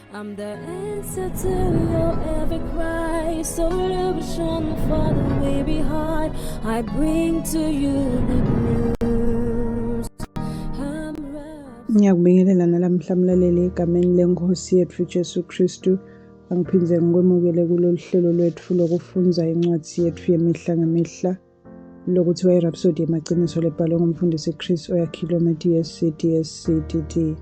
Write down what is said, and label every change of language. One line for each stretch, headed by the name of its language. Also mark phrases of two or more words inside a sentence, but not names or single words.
English: I'm the answer to your every cry. Solution for the way behind. I bring to you good news. I'm right.
Swati: Ngiyakubingelela nalamhla mlaleli egameni lenkosi yethu Jesu Kristu. Angiphindze ngikwemukele kulolu hlelo lwethu lokufunza incwadi yethu yemihla ngemihla lokuthiwa iRhapsodi yamaqiniso lebhalwe ngumfundisi Chris Oyakhilome DSCDD.